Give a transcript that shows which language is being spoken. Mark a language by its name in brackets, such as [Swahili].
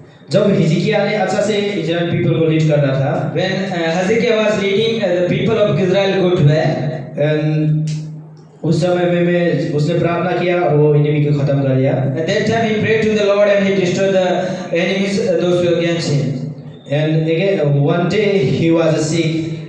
[Hindi] जब हिजकिय्याह ने अच्छा से इजराइल पीपल को लीड कर रहा था, [English] When Hezekiah was leading the people of Israel good way, and [Hindi] उस समय में उसने प्रार्थना किया और वो एनिमी को खत्म कर दिया। [English] at that time he prayed to the Lord and he destroyed the enemies, those who against him. And again one day he was sick,